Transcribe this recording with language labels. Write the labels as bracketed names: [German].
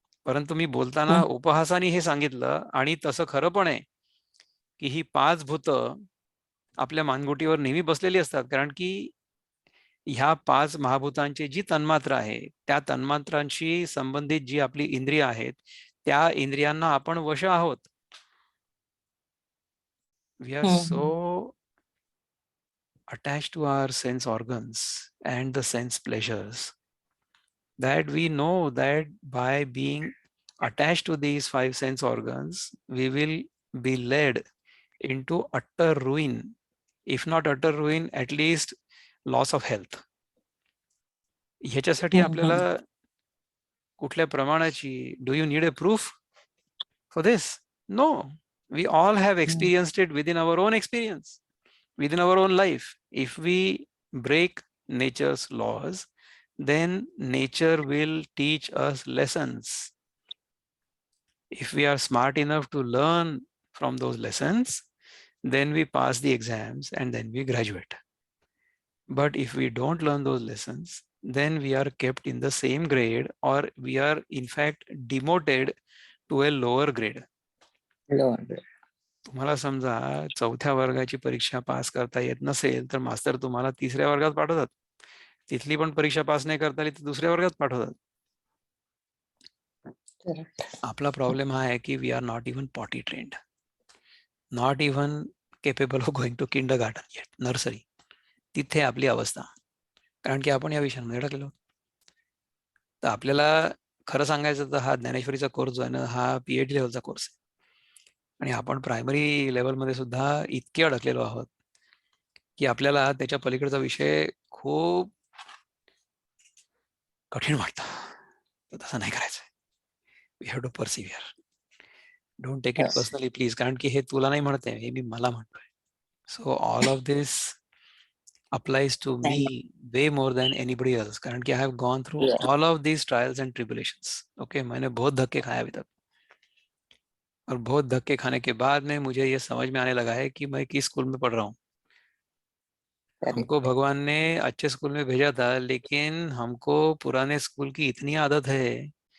[Marathi] परंतु मी बोलताना उपहासाने हे सांगितलं, आणि तसं खरं पण आहे की ही 5 भूत आपल्या मानगुटीवर नेहमी बसलेली असतात, कारण की ह्या 5 महाभूतांची जी तन्मात्रा आहे, त्या तन्मात्रांशी संबंधित जी आपली इंद्रिय आहेत, त्या इंद्रियांना आपण वश आहोत. [English] We are so attached to our sense organs and the sense pleasures that we know that by being attached to these 5 sense organs, we will be led into utter ruin, if not utter ruin, at least loss of health. [Marathi] ह्याच्यासाठी आपल्याला कुठल्या प्रमाणाची, [English] Do you need a proof for this? No, we all have experienced it within our own experience, within our own life. If we break nature's laws, then nature will teach us lessons. If we are smart enough to learn from those lessons, then we pass the exams and then we graduate. But if we don't learn those lessons, then we are kept in the same grade, or we are in fact demoted to a lower grade. [Marathi] तुम्हाला समजा 4थ्या वर्गाची परीक्षा pass करता येत नसेल तर मास्तर तुम्हाला 3ऱ्या वर्गात पाठवतात. तिथली पण परीक्षा पास नाही करता आली तर 2ऱ्या वर्गात पाठवतात. आपला प्रॉब्लेम हा आहे की [English] We are not even potty trained, not even capable of going to kindergarten yet, nursery. [Marathi] तिथे आपली अवस्था, कारण की आपण या विषयांमध्ये अडकलेलो. तर आपल्याला खरं सांगायचं तर हा ज्ञानेश्वरीचा कोर्स जो आहे ना, हा PhD लेवलचा कोर्स आहे, आणि आपण प्रायमरी लेवलमध्ये सुद्धा इतके अडकलेलो आहोत की आपल्याला त्याच्या पलीकडचा विषय खूप कठीण वाटतं. तर तसं नाही करायचं. [English] We have to persevere. Don't take it personally please, [Marathi] कारण की हे तुला नाही म्हणते, हे मी मला म्हणतोय. [English] so all of this applies to me way more than anybody else, [Marathi] कारण कि [English] I have gone through all of these trials and tribulations. [Hindi] Okay, मैंने बहुत धक्के खाए अभी तक, और बहुत धक्के खाने के बाद में मुझे ये समझ में आने लगा है कि मैं किस स्कूल में पढ़ रहा हूँ. हमको भगवान ने अच्छे स्कूल में भेजा था, लेकिन हमको पुराने स्कूल की इतनी आदत है.